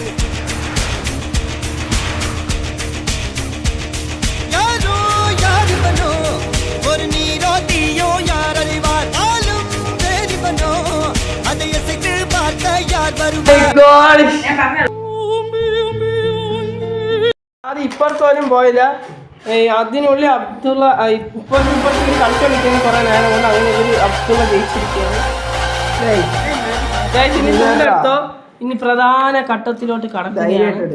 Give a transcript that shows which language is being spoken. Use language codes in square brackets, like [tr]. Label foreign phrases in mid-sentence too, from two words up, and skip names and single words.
[ta] யாரோ யாருவனோ ஒரு நீரோ தீயோ யார் அறிவார், ஆளும் வேறிவனோ அதை எசைத்து பார்க்க யார் வருவார். [ml] അത് ഇപ്പുറത്തോലും പോയില്ല. അതിനുള്ളിൽ അബ്ദുള്ള ഇപ്പുറത്തേക്ക് കളിച്ചോണ്ടിരിക്കുന്ന കുറെ നേരം കൊണ്ട് അങ്ങനെ ഒരു അബ്ദുള്ള ജയിച്ചിരിക്കുകയാണ്. എടുത്തോ, ഇനി പ്രധാന ഘട്ടത്തിലോട്ട് കടക്കുകയാണ്.